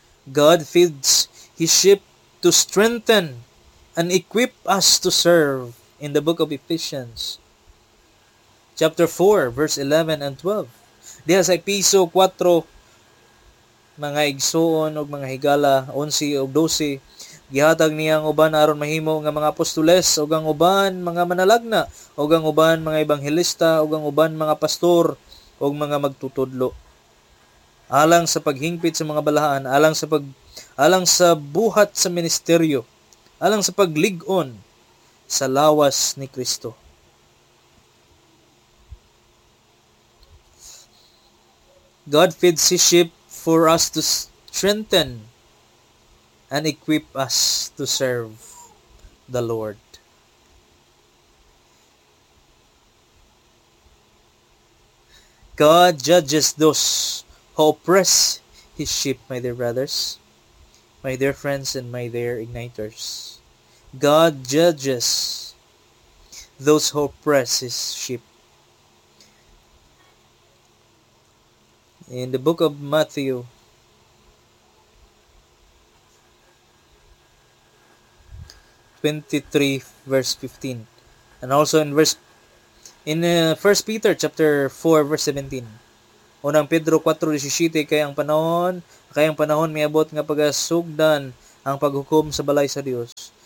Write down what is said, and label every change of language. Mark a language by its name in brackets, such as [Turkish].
[English] God feeds His sheep to strengthen and equip us to serve in the book of Ephesians chapter 4 verse 11 and 12. [Cebuano] Diha sa Episo 4, mga igsoon o mga higala, 11 o 12, gihatag niyang uban aron mahimo nga mga apostoles o ang uban mga manalagna o ang uban mga ebanghelista o ang uban mga pastor o mga magtutudlo. Alang sa paghingpit sa mga balaan, alang sa buhat sa ministeryo, alang sa pagligon sa lawas ni Kristo. [English] God feeds His sheep for us to strengthen and equip us to serve the Lord. God judges those who oppress His sheep, my dear brothers, my dear friends, and my dear igniters. God judges those who oppress His sheep. In the book of Matthew, verse 15, and also First Peter chapter 4 verse 17. [Cebuano] Unang Pedro 4:17, kay ang panahon may abot nga pagasugdan ang paghukom sa balay sa Dios.